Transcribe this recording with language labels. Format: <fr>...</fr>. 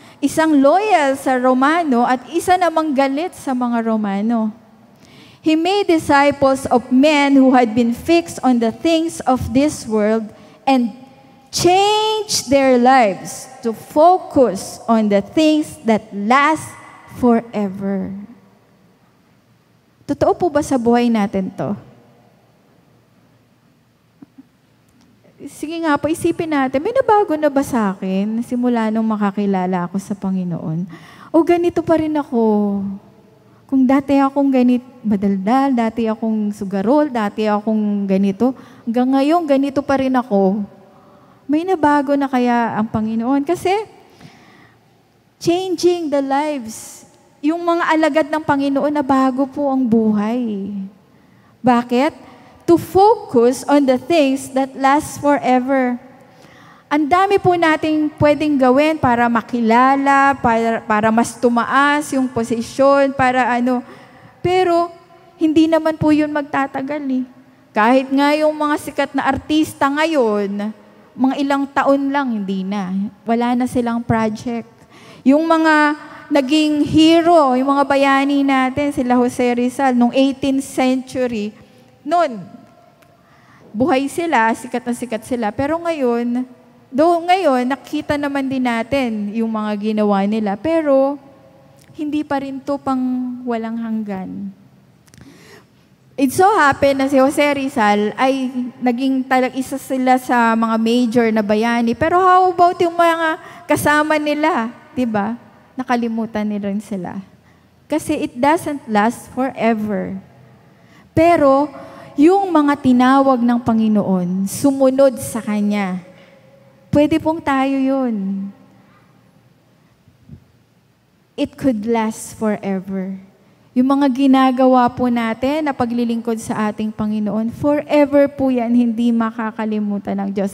<tl>Isang loyal sa Romano at isa namang galit sa mga Romano.</tl> <en>He made disciples of men who had been fixed on the things of this world and change their lives to focus on the things that last forever.</en> <tl>Totoo po ba sa buhay natin to? Sige nga po, isipin natin, may nabago na ba sa akin simula nung makakilala ako sa Panginoon? O ganito pa rin ako? Kung dati akong madaldal, dati akong sugarol, dati akong ganito, hanggang ngayon ganito pa rin ako. May nabago na kaya ang Panginoon? Kasi,</tl> <en>changing the lives.</en> <tl>Yung mga alagad ng Panginoon, nabago po ang buhay. Bakit?</tl> <en>To focus on the things that last forever.</en> <tl>Ang dami po nating pwedeng gawin para makilala, para mas tumaas yung posisyon, para ano. Pero, hindi naman po yun magtatagal . Kahit nga yung mga sikat na artista ngayon, mga ilang taon lang, hindi na. Wala na silang project. Yung mga naging hero, yung mga bayani natin, sila Jose Rizal, noong 18th century, Noon, buhay sila, sikat na sikat sila. Pero ngayon, nakita naman din natin yung mga ginawa nila. Pero, hindi pa rin to pang walang hanggan.</tl> <en>It so happened</en> <tl>na si Jose Rizal ay naging isa sila sa mga major na bayani. Pero</tl> <en>how about</en> <tl>yung mga kasama nila? Diba? Nakalimutan nila rin sila.</tl> <en>Kasi it doesn't last forever.</en> <tl>Pero, yung mga tinawag ng Panginoon, sumunod sa Kanya. Pwede pong tayo yun.</tl> <en>It could last forever.</en> <tl>Yung mga ginagawa po natin na paglilingkod sa ating Panginoon, forever po yan, hindi makakalimutan ng Diyos.</tl>